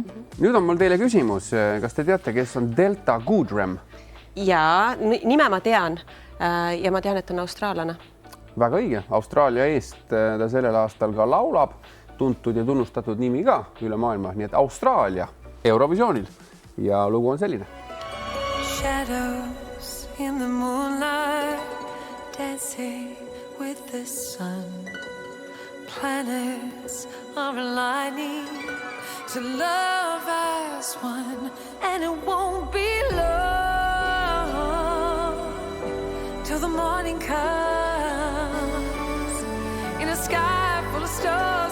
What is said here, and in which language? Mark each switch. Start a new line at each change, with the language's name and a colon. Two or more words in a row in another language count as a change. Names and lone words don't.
Estonian: Nüüd on mul teile küsimus, kas te teate, kes on Delta Goodrem? Ja, nime ma tean ja ma tean, et on austraallane. Väga õige, Austraalia eest ta sellel aastal ka laulab, tuntud ja tunnustatud nimi ka üle maailma, nii et Austraalia Eurovisioonil ja lugu on selline.
English: Shadows in the moonlight dancing with the sun. Planets are aligning to love as one, and it won't be long till the morning comes in a sky full of stars.